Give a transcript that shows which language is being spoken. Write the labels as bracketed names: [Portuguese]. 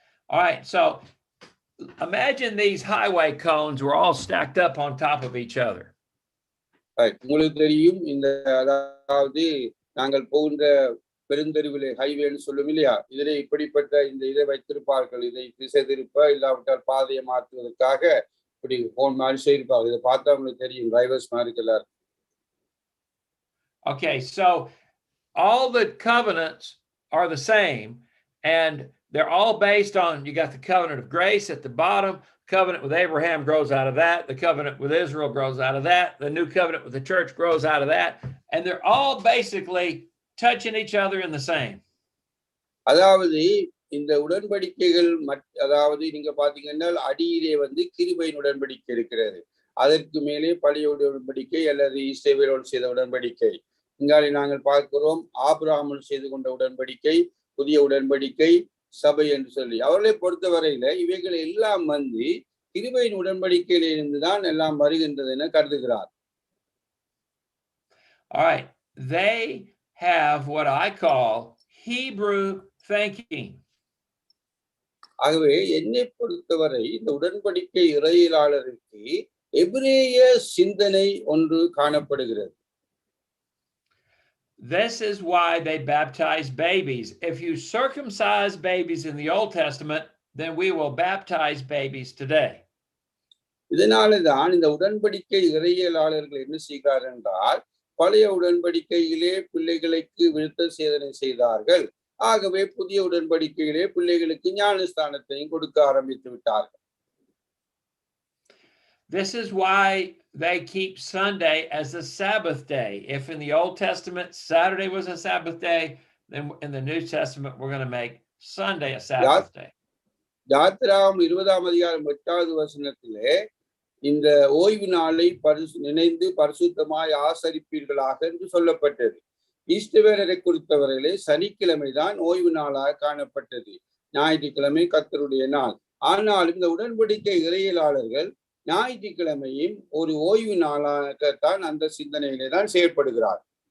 [English] All right, so imagine these highway cones were all stacked up on top of each other. [Tamil] உங்களுக்கு தெரியும், இந்த அதாவது நாங்கள் போகின்ற பெருந்தெருவிலே ஹைவேன்னு சொல்லும் இல்லையா, இதிலே இப்படிப்பட்ட இந்த இதை வைத்திருப்பார்கள். இதை திசை திருப்ப இல்லாவிட்டால் பாதையை மாற்றுவதற்காக இப்படி போன் மாதிரி செய்திருப்பார்கள். இதை பார்த்தா உங்களுக்கு தெரியும், டிரைவர்ஸ் மாதிரி எல்லாரும். [English] Okay, so all the covenants are the same, and they're all based on, you got the covenant of grace at the bottom, covenant with Abraham grows out of that, the covenant with Israel grows out of that, the new covenant with the church grows out of that, and they're all basically touching each other in the same. [Tamil] அதாவது இந்த உடன்படிக்கைகள் அதாவது நீங்க பாத்தீங்கன்னா அடியிலே வந்து கிருபையின் உடன்படிக்கை இருக்கிறது, அதற்கு மேலே பழைய உடன்படிக்கை அல்லது இஸ்ரவேலோடு செய்த உடன்படிக்கை. இங்காலே நாங்கள் பார்க்கிறோம் ஆபிரகாமோடு செய்து கொண்ட உடன்படிக்கை, புதிய உடன்படிக்கை, சபை என்று சொல்லி. அவர்களை பொறுத்தவரையில இவைகள் எல்லாம் வந்து கிருபையின் உடன்படிக்கையில இருந்துதான் எல்லாம் வருகின்றது என கருதுகிறார். [English] All right, they have what I call Hebrew thinking. [Tamil] ஆகவே என்னை பொறுத்தவரை இந்த உடன்படிக்கை இறையியலாளருக்கு எபிரேய சிந்தனை ஒன்று காணப்படுகிறது. [English] This is why they baptize babies. If you circumcise babies in the Old Testament, then we will baptize babies today. [Tamil] இதனாலதான் இந்த உடன்படிக்கை இறையியலாளர்கள் என்ன செய்கிறார் என்றால், பழைய உடன்படிக்கையிலே பிள்ளைகளுக்கு விருத்த சேதனை செய்தார்கள். ஆகவே புதிய உடன்படிக்கையிலே பிள்ளைகளுக்கு ஞானஸ்தானத்தையும் கொடுக்க ஆரம்பித்து விட்டார்கள். [English] This is why they keep Sunday as a Sabbath day. If in the Old Testament Saturday was a Sabbath day, then in the New Testament we're going to make Sunday a Sabbath day. [Tamil] யாத்திராம் 20ஆம் அதிகாரம் 8வது வசனத்திலே இந்த ஓய்வு நாளை நினைந்து பரிசுத்தமாய் ஆசரிப்பீர்களாக என்று சொல்லப்பட்டது. ஈஸ்டவேரரை குறித்தவர்களே சனிக்கிழமைதான் ஓய்வு நாளாக காணப்பட்டது. ஞாயிற்றுக்கிழமை கர்த்தருடைய நாள். ஆனாலும் இந்த உடன்படிக்கை இறையியலாளர்கள் ஞாயிற்றுக்கிழமையும் ஒரு ஓய்வு நாளாகத்தான் அந்த சிந்தனையிலே தான் செயல்படுகிறார்.